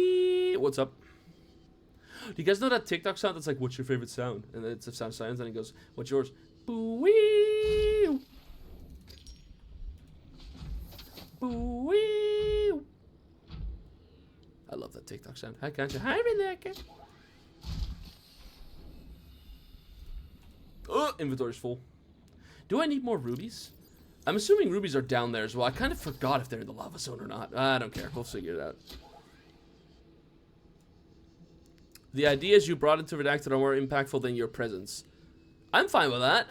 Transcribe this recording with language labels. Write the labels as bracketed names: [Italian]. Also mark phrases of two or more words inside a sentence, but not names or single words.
[English] What's up? Do you guys know that TikTok sound that's like, what's your favorite sound? And then it's a sound silence, and it goes, what's yours? Boo-wee! Boo-wee! I love that TikTok sound. Hi, Kancha. Hi, Reneka. Oh, inventory's full. Do I need more rubies? I'm assuming rubies are down there as well. I kind of forgot if they're in the lava zone or not. I don't care. We'll figure it out. The ideas you brought into Redacted are more impactful than your presence. I'm fine with that.